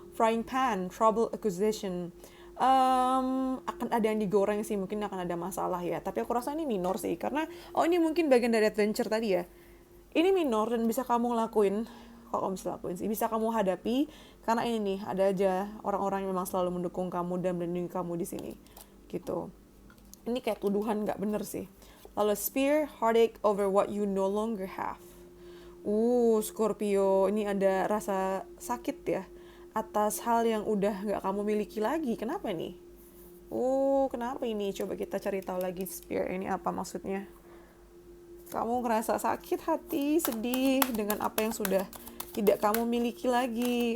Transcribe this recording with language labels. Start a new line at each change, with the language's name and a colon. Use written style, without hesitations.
English: Frying pan, trouble acquisition.
Indonesian: Akan ada yang digoreng sih, mungkin akan ada masalah ya. Tapi aku rasa ini minor sih, karena ini mungkin bagian dari adventure tadi ya. Ini minor dan bisa kamu lakuin. Kalau kamu bisa lakuin sih, bisa kamu hadapi. Karena ini nih, ada aja orang-orang yang memang selalu mendukung kamu dan melindungi kamu di sini. Gitu. Ini kayak tuduhan nggak bener sih. Lalu
English: spear, heartache over what you no longer have.
Indonesian: Scorpio, ini ada rasa sakit ya atas hal yang udah gak kamu miliki lagi. Kenapa nih? Kenapa ini? Coba kita cari tahu lagi Spear ini apa maksudnya. Kamu ngerasa sakit hati, sedih dengan apa yang sudah tidak kamu miliki lagi.